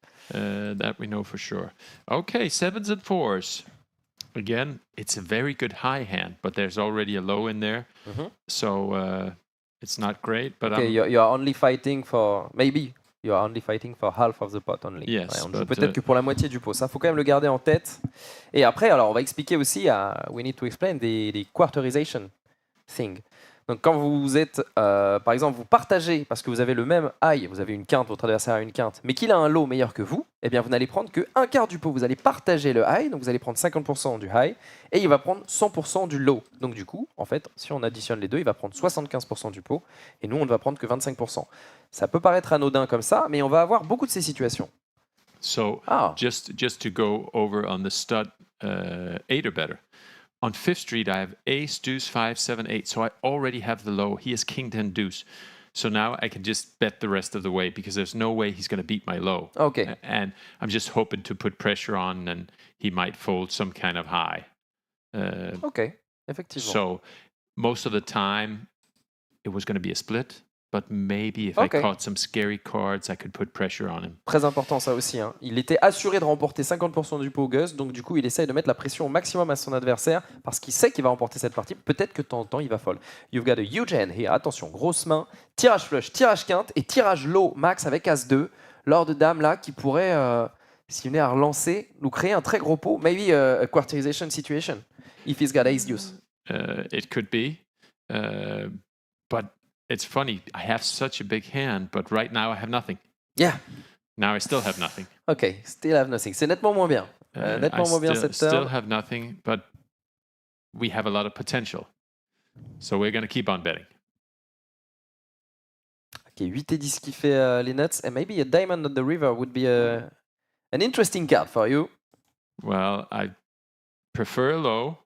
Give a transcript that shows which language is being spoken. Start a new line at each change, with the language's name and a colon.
English: That we know for sure. Okay, 7s and 4s. Again, it's a very good high hand, but there's already a low in there. So it's not great. But Okay, you are only fighting for... Maybe you are only fighting for half of the pot only. Yes,
French: Ouais, on joue
English: but,
French: peut-être que pour la moitié du pot. Ça, faut quand même le garder en tête. Et après, alors, on va expliquer aussi,
English: we need to explain the quarterization thing.
French: Donc, quand vous êtes, par exemple, vous partagez, parce que vous avez le même high, vous avez une quinte, votre adversaire a une quinte, mais qu'il a un low meilleur que vous, eh bien, vous n'allez prendre que un quart du pot. Vous allez partager le high, donc vous allez prendre 50% du high, et il va prendre 100% du low. Donc, du coup, en fait, si on additionne les deux, il va prendre 75% du pot, et nous, on ne va prendre que 25%. Ça peut paraître anodin comme ça, mais on va avoir beaucoup de ces situations.
English: So just to go over on the stud 8 or better. On 5th Street, I have ace, deuce, 5, 7, 8. So I already have the low. He has king, 10, deuce. So now I can just bet the rest of the way because there's no way he's going to beat my low. Okay. And I'm just hoping to put pressure on and he might fold some kind of high.
French: Ok, effectivement.
English: So most of the time, it was going to be a split. But maybe if I caught some scary cards, I could put pressure on him.
French: Très important ça aussi. Hein. Il était assuré de remporter 50% du pot Gus, donc du coup il essaye de mettre la pression au maximum à son adversaire parce qu'il sait qu'il va remporter cette partie. Peut-être que de temps en temps il va fold.
English: You've got a huge hand here.
French: Attention, grosse main, tirage flush, tirage quinte et tirage low max avec as-2. Lors de dame là qui pourrait, s'il venait à relancer, nous créer un très gros pot.
English: Maybe a quarterization situation if he's got ace deuce. It could be. but it's funny. I have such a big hand, but right now I have nothing. Yeah. Now I still have nothing. Ok, still have nothing.
French: C'est nettement moins bien. Nettement moins bien cette
English: still
French: turn.
English: have nothing, but we have a lot of potential. So we're going to keep on betting.
French: Ok, 8 et 10 qui fait les nuts.
English: And maybe a diamond on the river would be an interesting card for you. Well, I prefer low.